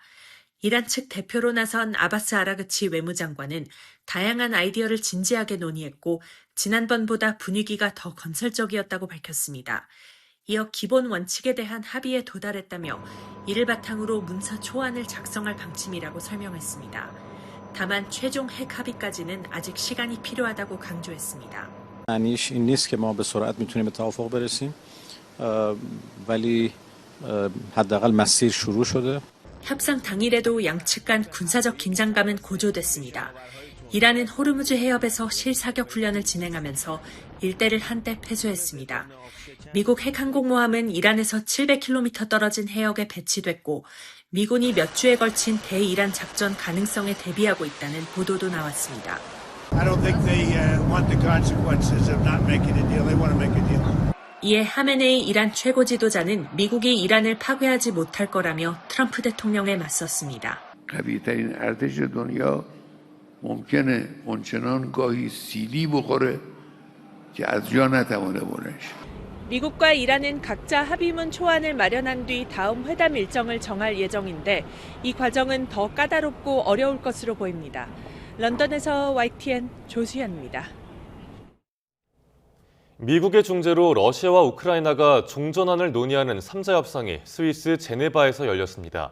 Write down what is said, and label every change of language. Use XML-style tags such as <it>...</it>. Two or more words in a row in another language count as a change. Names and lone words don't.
<ko>이란 측 대표로 나선 아바스 아라그치 외무장관은 다양한 아이디어를 진지하게 논의했고 지난번보다 분위기가 더 건설적이었다고 밝혔습니다. 이어 기본 원칙에 대한 합의에 도달했다며 이를 바탕으로 문서 초안을 작성할 방침이라고 설명했습니다. 다만 최종 핵 합의까지는 아직 시간이 필요하다고 강조했습니다.</ko> <fa>معنیش این نیست که ما به سرعت میتونیم به توافق برسیم ولی حداقل مسیر شروع شده.</fa> <ko>협상 당일에도 양측 간 군사적 긴장감은 고조됐습니다. 이란은 호르무즈 해협에서 실사격 훈련을 진행하면서 일대를 한때 폐쇄했습니다. 미국 핵항공모함은 이란에서 700km 떨어진 해역에 배치됐고 미군이 몇 주에 걸친 대이란 작전 가능성에 대비하고 있다는 보도도 나왔습니다. 이에 하메네이 이란 최고 지도자는 미국이 이란을 파괴하지 못할 거라며 트럼프 대통령에 맞섰습니다.</ko> <fa>قوی‌ترین ارتش دنیا ممکنه اونچنان گاهی سیلی بخوره که از جا نتوانه بلند شه.</fa> <ko>미국과 이란은 각자 합의문 초안을 마련한 뒤 다음 회담 일정을 정할 예정인데 이 과정은 더 까다롭고 어려울 것으로 보입니다. 런던에서 YTN 조수연입니다. 미국의 중재로 러시아와 우크라이나가 종전안을 논의하는 3자 협상이 스위스 제네바에서 열렸습니다.</ko>